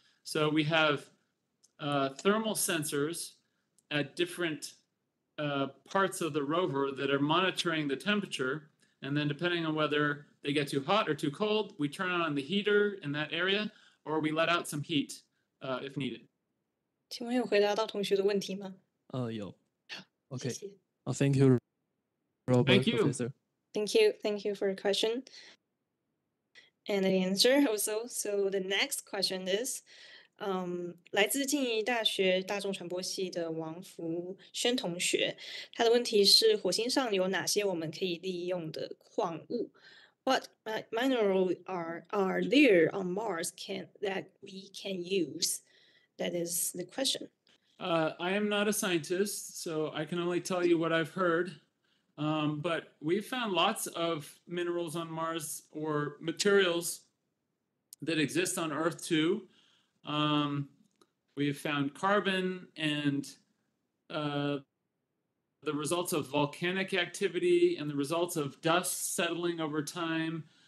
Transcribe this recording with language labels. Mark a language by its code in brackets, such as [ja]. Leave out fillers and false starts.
[en] So we have thermal sensors at different parts of the rover that are monitoring the temperature. And then depending on whether they get too hot or too cold, we turn on the heater in that area, or we let out some heat if needed. [zh] 请问有回答到同学的问题吗？有。 [en] Okay. [zh] 谢谢。 [en] Thank you, Robert. Thank you. Professor. Thank you for your question and the answer also. So the next question is, [zh] 来自静宜大学大众传播系的王福轩同学，他的问题是：火星上有哪些我们可以利用的矿物？ [en] What minerals are there on Mars that we can use? That is the question. I am not a scientist, so I can only tell you what I've heard. But we've found lots of minerals on Mars or materials that exist on Earth too. We've found carbon and the results of volcanic activity and the results of dust settling over time.